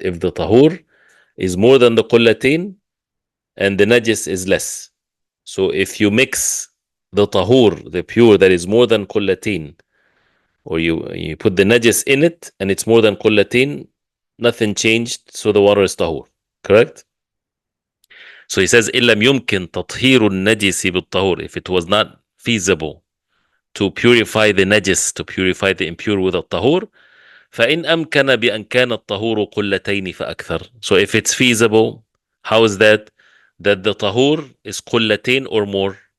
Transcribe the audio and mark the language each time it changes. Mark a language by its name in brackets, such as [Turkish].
[English] If the tahur is more than the qullatain and the najis is less. So if you mix the tahur, the pure that is more than qullatain, or you put the najis in it and it's more than qullatain, nothing changed, so the water is tahur. Correct? So he says, [Arabic] إِلَّمْ يُمْكِنْ تَطْهِيرُ النَّجِسِ بِالطَّهُورِ. [English] If it was not feasible to purify the najis, to purify the impure with a tahur, [Arabic] فإن أمكن بأن كان الطهور قلتين فأكثر. [English] So if it's feasible, how is that? That the tahur is قلتين or more.